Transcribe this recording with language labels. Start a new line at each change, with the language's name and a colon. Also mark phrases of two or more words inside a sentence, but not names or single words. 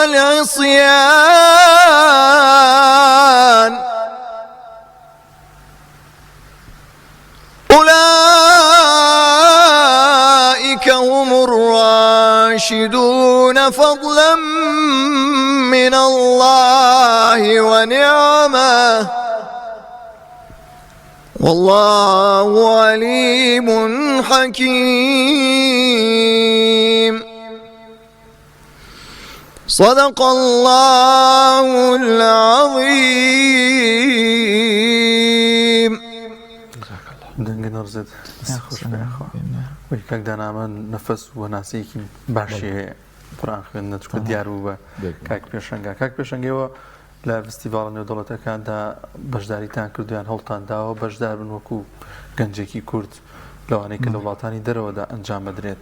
Arabic: والعصيان أولئك هم الراشدون فضلا من الله ونعمه والله عليم حكيم. صدق الله العظيم.
Kurdish: دەنگە نەڕزێت خۆش کاک دانامە نەفەس و ناسەیەکی باشی قورئان خوێندنە چکە دیار بوو بە کاک پێشەنگا. کاک پێشەنگەوە لە فستیڤاڵە نێودەوڵەتەکاندا بەشداریتان کردویان هەڵتان داوە بەشدار بن وەکو گەنجێکی کورد لەوانەیە کە لە وڵاتانی دەرەوەدا ئەنجام بدرێت؟